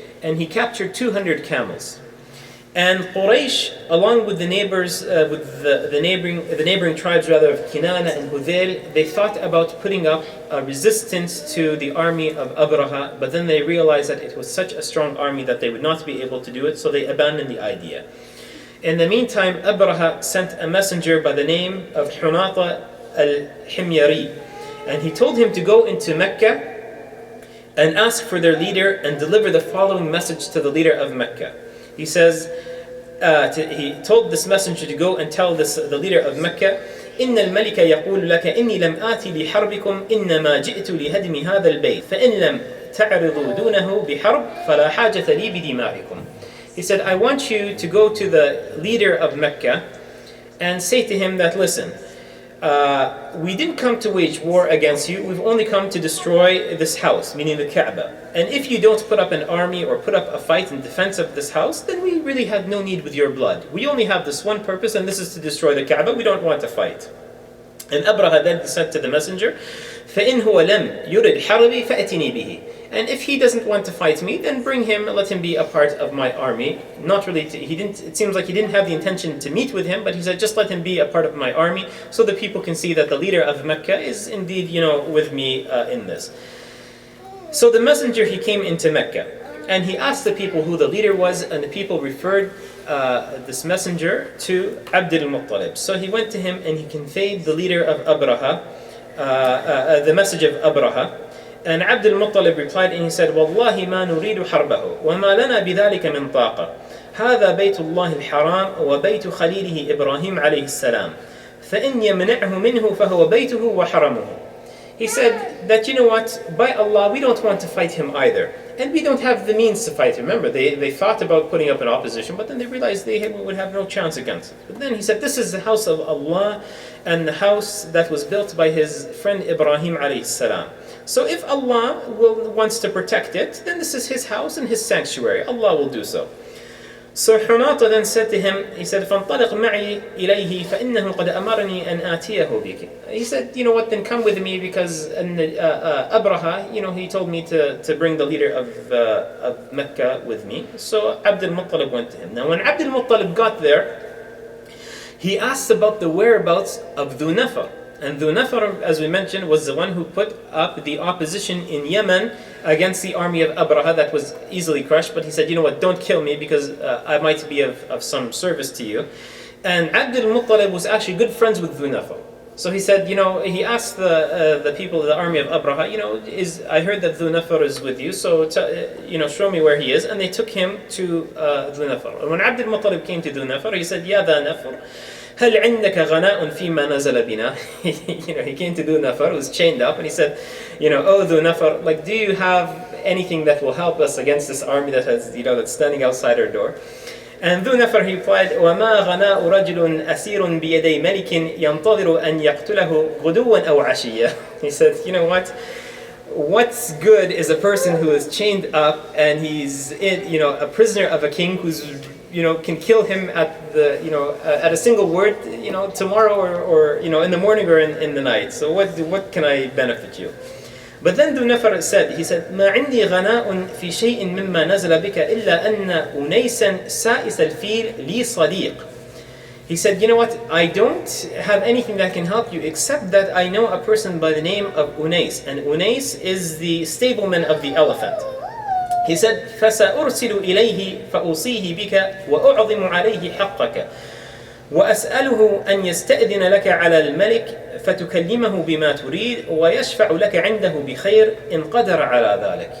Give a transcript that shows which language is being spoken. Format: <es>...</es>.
<en>And he captured 200 camels. And Quraysh, along with the neighbors, with the neighboring tribes rather of Kinana and Hudayl, they thought about putting up a resistance to the army of Abrahah, but then they realized that it was such a strong army that they would not be able to do it, so they abandoned the idea. In the meantime, Abrahah sent a messenger by the name of Hunata al-Himyari, and he told him to go into Mecca and ask for their leader and deliver the following message to the leader of Mecca. He says, he told this messenger to go and tell the leader of Mecca,</en> <ar>إن الملك يقول لك إني لم آتي لحربكم إنما جئت لهدم هذا البيت فإن لم تعرضوا دونه بحرب فلا حاجة لي بدمائكم.</ar> <en>He said, I want you to go to the leader of Mecca and say to him that, listen, we didn't come to wage war against you, we've only come to destroy this house, meaning the Kaaba. And if you don't put up an army or put up a fight in defense of this house, then we really have no need with your blood. We only have this one purpose, and this is to destroy the Kaaba. We don't want to fight. And Abrahah then said to the messenger,</en> <ar>فَإِنْ هُوَ لَمْ يُرِدْ حَرْبِي فَأْتِنِي بِهِ.</ar> <en>And if he doesn't want to fight me, then bring him, let him be a part of my army. Not really, it seems like he didn't have the intention to meet with him, but he said, just let him be a part of my army, so that people can see that the leader of Mecca is indeed, with me in this. So the messenger, he came into Mecca, and he asked the people who the leader was, and the people referred this messenger to Abd al-Muttalib. So he went to him and he conveyed the leader of Abrahah, the message of Abrahah. And Abd al-Muttalib replied and he said,</en> <ar>والله ما نريد حربه وما لنا بذلك من طاقة هذا بيت الله الحرام وبيت خليله إبراهيم عليه السلام فإن يمنعه منه فهو بيته وحرمه.</ar> <en>He said that, by Allah, we don't want to fight him either. And we don't have the means to fight him. Remember, they thought about putting up an opposition, but then they realized they would have no chance against it. But then he said, this is the house of Allah and the house that was built by his friend Ibrahim alayhi salam. So if Allah wants to protect it, then this is his house and his sanctuary. Allah will do so. So Hunata then said to him, he said,</en> <ar>فَانْطَلِقْ مَعِي إِلَيْهِ فَإِنَّهُ قَدْ أَمَرَنِي أَنْ آتِيَهُ بِكِ.</ar> <en>He said, what, then come with me, because Abrahah, he told me to bring the leader of Mecca with me. So Abd al-Muttalib went to him. Now when Abd al-Muttalib got there, he asked about the whereabouts of Dhu Nafar. And Dhu Nafar, as we mentioned, was the one who put up the opposition in Yemen against the army of Abrahah that was easily crushed. But he said, what, don't kill me, because I might be of some service to you. And Abd al-Muttalib was actually good friends with Dhu Nafar. So he said, he asked the people of the army of Abrahah, I heard that Dhu Nafar is with you, so show me where he is. And they took him to Dhu Nafar. And when Abd al-Muttalib came to Dhu Nafar, he said, Ya Dha Nafar,</en> <ar>هل عندك غناء فيما نزل بنا.</ar> <en>He came to Dhu Nafar, who was chained up, and he said, oh Dhu Nafar, like, do you have anything that will help us against this army that has, that's standing outside our door? And Dhu Nafar, he replied,</en> <ar>وما غناء رجل أسير بيدي ملك ينتظر أن يقتله غدوا أو عشية.</ar> <en>He said, what's good is a person who is chained up and he's a prisoner of a king who's can kill him at at a single word, tomorrow or in the morning or in the night. So what can I benefit you? But then Dhu Nafar said, he said,</en> <ar>ما عندي غناء في شيء مما نزل بك إلا أن أنيسا سائس الفيل لي صديق.</ar> <en>He said, what, I don't have anything that can help you except that I know a person by the name of Unais, and Unais is the stableman of the elephant. He said,</en> <ar>فَسَأُرْسِلُ إِلَيْهِ فَأُوصِيهِ بِكَ وَأُعْظِمُ عَلَيْهِ حَقَّكَ وأسأله أن يستأذن لك على الملك فتكلمه بما تريد ويشفع لك عنده بخير إن قدر على ذلك.</ar>